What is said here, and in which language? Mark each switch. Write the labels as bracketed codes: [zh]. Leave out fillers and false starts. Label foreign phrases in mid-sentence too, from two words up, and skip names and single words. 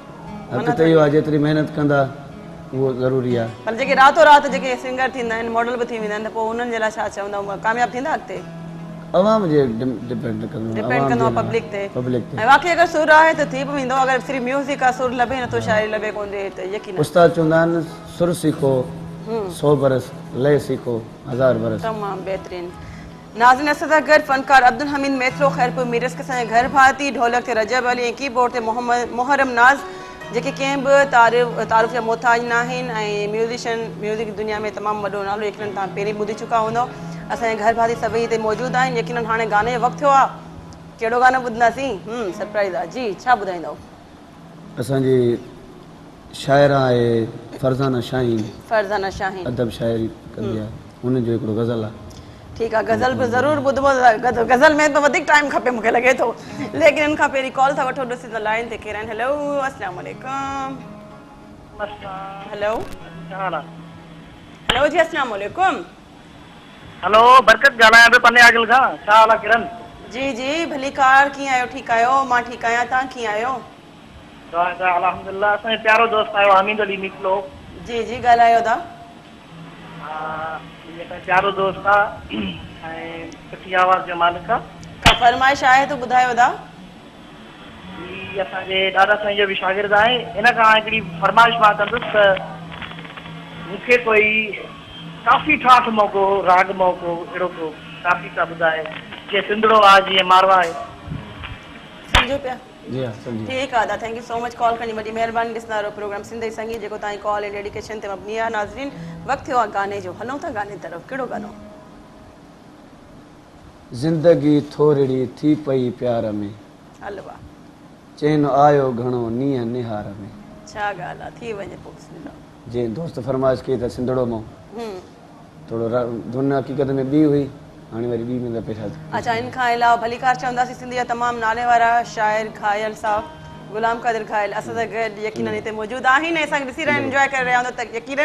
[sd] हक़ त इहो आहे जेतिरी महिनत कंदा उहो ज़रूरी आहे। पर जेके रातो राति जेके सिंगर थींदा आहिनि, मॉडल बि थी वेंदा आहिनि, त पोइ उन्हनि जे लाइ छा चवंदा, कामयाबु थींदा अॻिते? अवाम जे डिपेंड कंदो आहे पब्लिक ते। पब्लिक ते ऐं वाक़ई अगरि सुर आहे त थी बि वेंदो, अगरि सिर्फ़ु म्यूज़िक आहे, सुर लभे नथो, शाइरी लभे कोन थी त यकीन उस्ताद चवंदा आहिनि सुर सीखो 100 बरस, लय सीखो 1000 बरस। तमामु बहितरीनु। नाज़रीन असां सां गॾु फनकार अब्दुल हमीद मेथरो खैरपुर मीरस के असांजे घर भाती, ढोलक ते रजब अली ऐं कीबोर्ड ते मोहम्मद मुहर्रम नाज़, जेके कंहिं बि तारीफ़ जा मोहताज न आहिनि ऐं म्यूज़िक दुनिया में तमामु वॾो नालो यकीनन तव्हां पहिरीं ॿुधी चुका हूंदव। असांजे घर भाती सभई हिते मौजूदु आहिनि। यकीनन हाणे गाने जो वक़्तु थियो आहे, कहिड़ो गानो ॿुधंदासीं? सरप्राइज़ आहे जी, छा ॿुधाईंदव? असांजी शाइरा आहे फरज़ाना शाहीन, फरज़ाना शाहीन अदब शाइरी कंदी आहे, हुननि जो हिकिड़ो ग़ज़ल आहे। ठीकु आहे, गज़ल बि ज़रूरु ॿुधबो, गज़ल में बि वधीक टाइम खपे मूंखे लॻे थो, लेकिन हिन खां पहिरीं कॉल था वठो, ॾिसी त लाइन ते केरु आहिनि। हेलो [ar] السلام عليكم. [sd] हेलो हेलो जी [ar] السلام عليكم. [sd] हेलो बरकत ॻाल्हायां पियो पने आगिल खां। छा हाल आहे किरण? जी जी भली कार, कीअं आहियो? ठीकु आहियो? मां ठीकु आहियां, तव्हां कीअं आहियो? अल्हम्दुलिल्लाह। असांजो प्यारो दोस्त आयो हमीद अली निकलो। जी जी ॻाल्हायो था। प्यारो दोस्त आहे ऐं सुठी आवाज़ जो मालिक आहे। का फरमाइश आहे त ॿुधायो था। ही असांजे ॾाढा साईं जो बि शागिर्द आहे। हिन खां हिकिड़ी फरमाइश मां कंदुसि त मूंखे कोई काफ़ी ठाठ मौक़ो, राग मौक़ो, अहिड़ो को काफ़ी था ॿुधाए, जीअं सिंधड़ो आहे, जीअं मारवा आहे। सम्झो पिया? जी हा सम्झी। ठीकु आहे, [en] thank you so much [sd] कॉल करणी, वॾी महिरबानी। ॾिसंदा रहो प्रोग्राम सिंधी संगीत, जेको तव्हांजी कॉल ऐं डेडिकेशन ते मबनी आहे। नाज़रीन वक़्तु थियो आहे गाने जो, हलूं था गाने तरफ़। कहिड़ो गानो? ज़िंदगी थोरड़ी थी पई प्यार में, हलवा चैन आयो घणो नीअं निहार में। छा ॻाल्हि आहे, थी वञे पोइ बिस्मिल्लाह। जी दोस्त फरमाइश कई त सिंधड़ो मां थोरो धुन हक़ीक़त में ॿी हुई, हाणे वरी ॿी में त पेशा। अच्छा, इन खां अलावा भलीकार चवंदासीं सिंधी जा तमामु नाले वारा शाइर घायल साहब गुलाम कादिर घायल असां सां गॾु यकीनन हिते मौजूदु आहिनि, असांखे ॾिसी रहिया आहिनि, इंजॉय करे रहिया हूंदो त यकीनन।